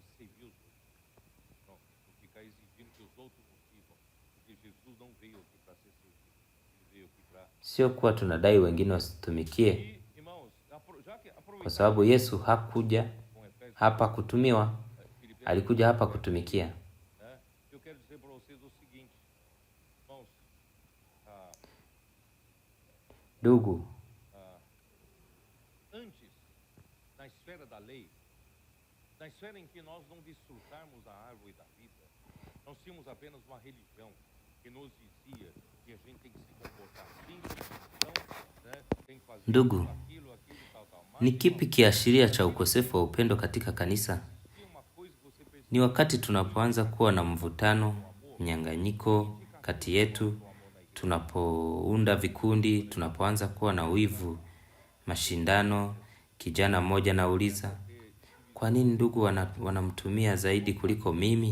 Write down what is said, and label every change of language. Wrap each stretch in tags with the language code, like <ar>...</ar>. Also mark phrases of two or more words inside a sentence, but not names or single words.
<sw>Sio kuwa tunadai wengine wasitumikie, kwa sababu Yesu hakuja hapa kutumiwa, alikuja hapa kutumikia. Ndugu,</sw> <pt>na esfera em que nós não desfrutarmos a árvore da vida, nós tínhamos apenas uma religião que nos dizia que a gente tem que se comportar assim, então, né, tem que fazer</pt> <sw>ndugu,</sw> <pt>aquilo, tal.</pt> <sw>ni kipi kiashiria cha ukosefu wa upendo katika kanisa? Ni wakati tunapoanza kuwa na mvutano, mnyang'anyiko kati yetu, tunapounda vikundi, tunapoanza kuwa na wivu, mashindano. Kijana mmoja nauliza, kwa nini ndugu wanamtumia zaidi kuliko mimi?</sw>